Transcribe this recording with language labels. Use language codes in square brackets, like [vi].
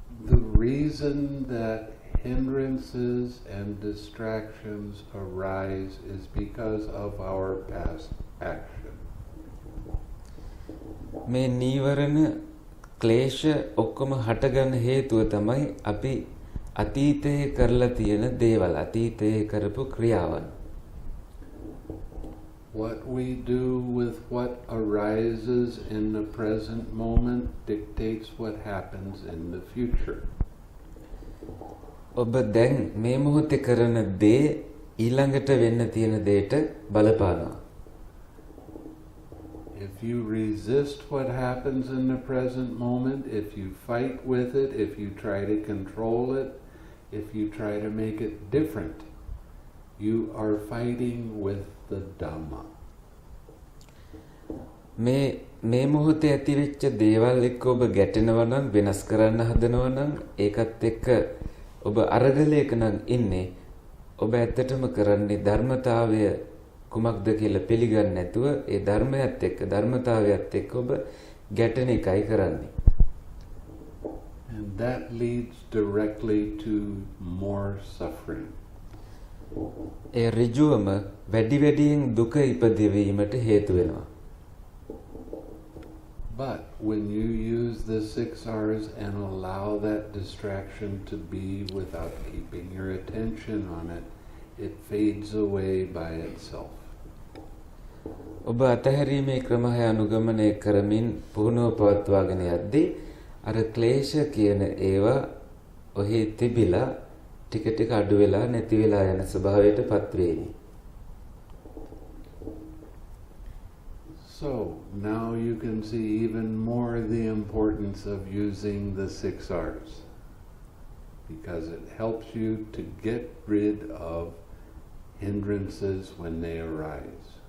[en] The reason that hindrances and distractions arise is because of our past action. [si] මේ නීවරණ ක්ලේශ ඔක්කොම හටගන්න හේතුව තමයි අපි අතීතයේ කරලා තියෙන දේවල්, අතීතයේ කරපු ක්‍රියාවන්. [en] What we do with what arises in the present moment dictates what happens in the future. [si] ඔබ දැන් මේ මොහොතේ කරන දේ ඊළඟට වෙන්න තියෙන දේට බලපානවා. [en] If you resist what happens in the present moment, if you fight with it, if you try to control it, if you try to make it different, you are fighting with the Dhamma. [si] මේ මොහොතේ ඇතිවෙච්ච දේවල් එක්ක ඔබ ගැටෙනවා නම්, වෙනස් කරන්න හදනවා නම්, ඒකත් එක්ක ඔබ අරගලයක නම් ඉන්නේ, ඔබ ඇත්තටම කරන්නේ ධර්මතාවය කුමක්ද කියලා පිළිගන්නේ නැතුව ඒ ධර්මයත් එක්ක, ධර්මතාවයත් එක්ක ඔබ ගැටෙන එකයි කරන්නේ. [en] And that leads directly to more suffering. [si] ඒ ඍජුවම වැඩි වැඩියෙන් දුක ඉපදවීමට හේතු වෙනවා. [en] But when you use the 6 R's and allow that distraction to be without keeping your attention on it, it fades away by itself. [si] ඔබ අතහැරීමේ ක්‍රමය අනුගමනය කරමින් පුහුණුව පවත්වාගෙන යද්දී අර ක්ලේශ කියන ඒවා ඔහි තිබිලා ටික ටික අඩු වෙලා නැති වෙලා යන ස්වභාවයටපත් වේවි. [en] So now you can see even more the importance of using the 6 R's, because it helps you to get rid of hindrances when they arise.